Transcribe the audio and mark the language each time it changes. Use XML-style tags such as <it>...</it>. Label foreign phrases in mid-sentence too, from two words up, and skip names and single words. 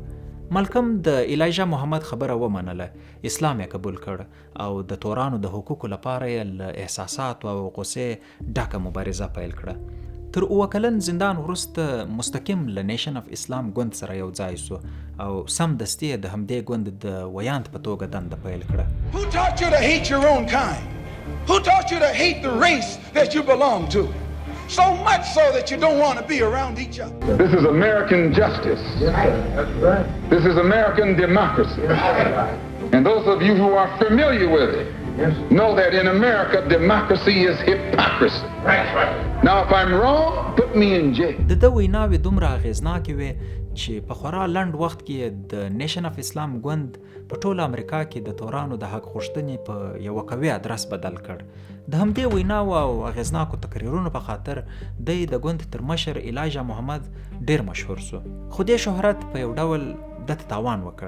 <ps>مالکم د ایلاژا محمد خبره ومنله، اسلام یې قبول کړ او د تورانو د حقوقو لپاره یې له احساساتو او غصې ډکه مبارزه پیل کړه. تر 7 کلن زندان وروسته مستقیم له نیشن اف اسلام ګوند سره یو ځای سو او سم دستي د همدې ګوند د ویاند په توګه دنده پیل کړه.</ps> <en>Who taught you to hate your own kind? Who taught you to hate the race that you belong to? So much so that you don't want to be around each other. This is American justice. That's right. This is American democracy. And those of you who are familiar with it know that in America, democracy is hypocrisy. That's right. Now, if I'm wrong, put me in jail.</en> <ps>د ویناوې دومره اغېزناکې وې چې په خورا لنډ وخت کې د نیشن اف اسلام ګوند په ټوله امریکا کې د تورانو د حق غوښتنې په یوه قوي ادرس بدل کړ. د همدې ویناو او اغېزناکو تقریرونو په خاطر دی د ګوند تر مشر ایلاژا محمد ډیر مشهور سو، خو دې شهرت په یو ډول د تاوان وکړ.</ps>